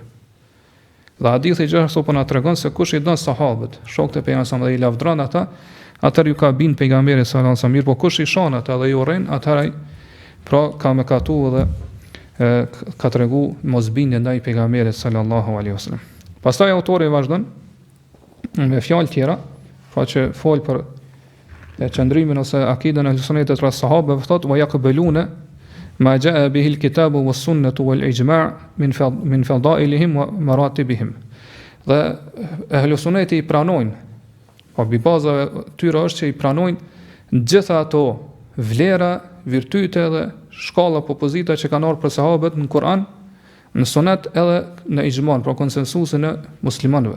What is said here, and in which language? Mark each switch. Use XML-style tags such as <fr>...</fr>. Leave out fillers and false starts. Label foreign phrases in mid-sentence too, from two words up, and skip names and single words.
<sq>Dhe hadithi gjithashtu po na tregon se kush i don sahabët, shokët e pejgamberit dhe i lavdron ata, atëherë ju ka bin pejgamberi</sq> <ar>صلى الله عليه وسلم,</ar> <sq>mirë po kush i shon ata dhe ju urren, atëherë pra ka mëkatu dhe ka tregu mosbindje ndaj pejgamberit</sq> <ar>صلى الله عليه وسلم.</ar> <sq>Pastaj autori vazhdon me fjalë tjera, pra që fol për qëndrimin ose akiden e Ehlu Sunetit rreth sahabëve, thotë</sq> <ar>ويقبلون ما جاء به الكتاب والسنة والإجماع من فضائلهم ومراتبهم.</ar> <sq>Dhe Ehlu Suneti i pranojnë, po mbi bazave tyre është që i pranojnë gjitha ato vlera, virtyte dhe shkalla apo pozita që kanë ardhur për sahabët në Kur'an, në Sunet edhe në ijman, pra konsensusin e muslimanëve.</sq>